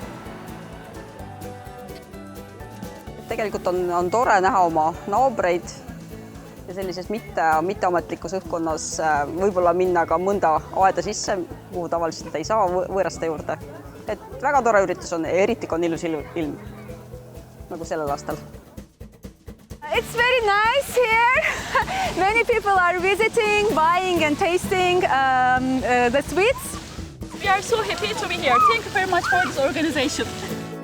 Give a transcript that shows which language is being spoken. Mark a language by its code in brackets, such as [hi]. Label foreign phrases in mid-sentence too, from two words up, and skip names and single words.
[et] Tegelikult on tore näha oma naabreid ja sellises mitteametlikus õhkkonnas võib-olla minna ka mõnda aeda sisse, kuhu tavaliselt ei saa võõraste juurde. Et väga tore üritus on, eriti kui on ilus ilm, nagu sellel aastal. [en] It's very nice here. Many people are visiting, buying and tasting the sweets. We are so happy to be here. Thank you very much for this organization.